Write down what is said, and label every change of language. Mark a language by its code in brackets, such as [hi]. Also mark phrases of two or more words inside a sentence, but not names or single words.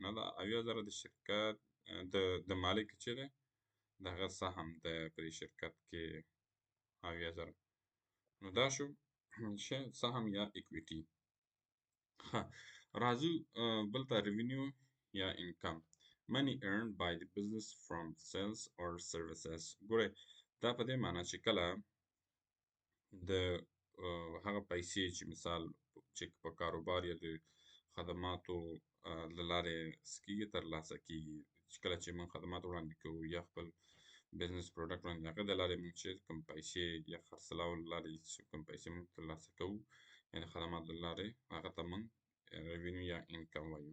[ps] نه دا 80,000 د شرکت د مالک چې دی د هغه سهم دی په دې شرکت کې 80,000. نو دا شو سهم یا اکویټي. ها راځو بل ته ریونیو یا انکم. [en] money earned by the business from sales or services. [ps] ګوره دا په دې معنی چې کله د هغه پیسې چې مثال چې په کاروبار یا د خدماتو له لارې کېږي ترلاسه کېږي. چې کله چې موږ خدمات وړاندې کوو یا خپل [en] business product [ps] وړاندې هغه د لارې موږ چې کوم پیسې یا خرڅلاو له لارې چې کوم پیسې موږ ترلاسه کوو یا د خدماتو له لارې هغه ته موږ ریونیو یا انکم وایو.